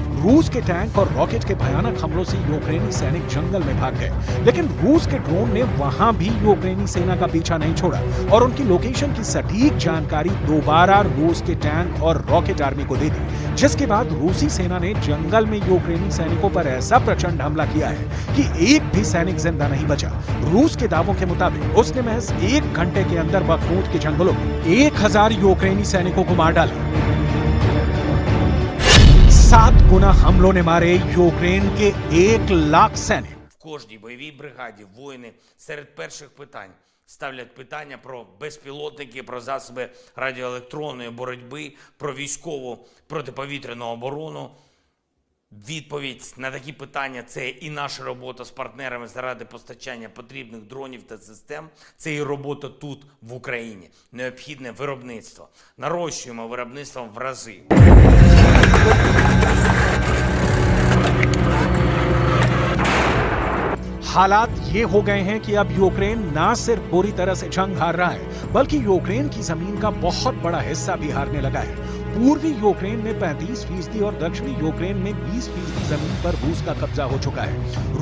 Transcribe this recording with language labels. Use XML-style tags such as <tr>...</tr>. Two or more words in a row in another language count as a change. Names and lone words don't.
<hi>रूस के टैंक और रॉकेट के भयानक हमलों से यूक्रेनी सैनिक जंगल में भाग गए, लेकिन रूस के ड्रोन ने वहां भी यूक्रेनी सेना का पीछा नहीं छोड़ा और उनकी लोकेशन की सटीक जानकारी दोबारा रूस के टैंक और</hi> <en>rocket army</en> <hi>को दे दी, जिसके बाद रूसी सेना ने जंगल में यूक्रेनी सैनिकों पर ऐसा प्रचंड हमला किया है कि एक भी सैनिक जिंदा नहीं बचा। रूस के दावों के मुताबिक उसने महज 1 घंटे के अंदर बखमूत के जंगलों में 1000 यूक्रेनी सैनिकों को मार डाला। 7 गुना हमलों ने मारे यूक्रेन के 1 लाख सैनिक।</hi> <uk>В кожній бойовій бригаді воїни серед перших питань ставлять питання про безпілотники, про засоби радіоелектронної боротьби, про військову протиповітряну оборону. Відповідь на такі питання – це і наша робота з партнерами заради постачання потрібних дронів та систем, це і робота тут, в Україні. Необхідне виробництво. Нарощуємо виробництво в рази.</uk> <hi>हालात ये हो गए हैं कि अब यूक्रेन ना सिर्फ पूरी तरह से जंग हार रहा है, बल्कि यूक्रेन की जमीन का बहुत बड़ा हिस्सा भी हारने लगा है। पूर्वी यूक्रेन में 35% और दक्षिणी यूक्रेन में 20% जमीन पर रूस का कब्जा हो चुका है।</hi>